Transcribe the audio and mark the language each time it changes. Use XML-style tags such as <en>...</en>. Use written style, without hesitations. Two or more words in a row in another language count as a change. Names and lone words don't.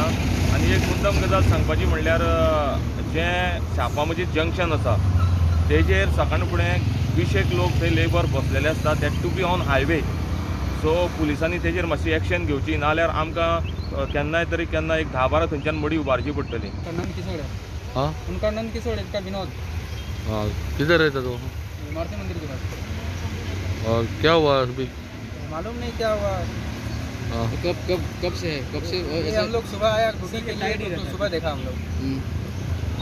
<kok>आनी एक मुद्दम गजाल सांगपाची म्हणल्यार जें शापा मजीद जंक्शन आसा तेजेर सकाळ फुडें 20 लोक थंय लेबर बसलेले आसता,</kok> <en>that too be on highway.</en> <kok>सो पुलिसांनी तेजेर मातशी एक्शन घेवची, नाल्यार आमकां केन्नाय तरी केन्ना एक 10-12 थंयच्यान मडी उबारची पडटली.</kok> <hi>नंद किशोर है। हाँ उनका नंद किशोर है, इसका विनोद। हाँ, किधर रहता तो? मारुति मंदिर के पास। और क्या हुआ अभी? मालूम नहीं क्या हुआ। हाँ, कब से है? कब से ये हम लोग सुबह आया ड्यूटी के लिए, तो सुबह देखा हम लोग।</hi>